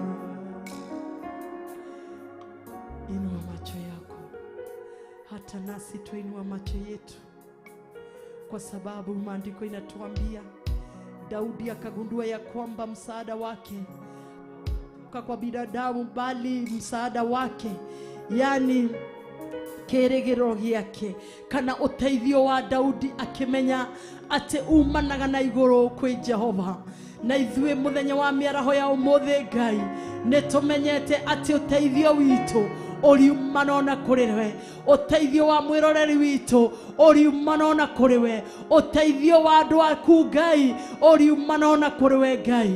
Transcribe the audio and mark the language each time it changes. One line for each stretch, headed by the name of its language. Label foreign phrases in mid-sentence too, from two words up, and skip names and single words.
Swahili: Inua macho yako, hata nasi tuinua macho yetu, kwa sababu maandiko inatuambia Daudi akagundua ya kwamba msaada wake kwa binadamu, bali msaada wake, yani
Kikuyu: keregero giake kana uteithio wa Daudi, akimenya ati umanaga na iguru kwi Jehova. Na ithuĩ muthenya wa miaraho ya umuthi Ngai nitumenyete ati uteithio witu uriumana ona kuri we, uteithio wa mwiroreri witu uriumana ona kuri we, uteithio wa andu aku Ngai uriumana ona kuri we Ngai.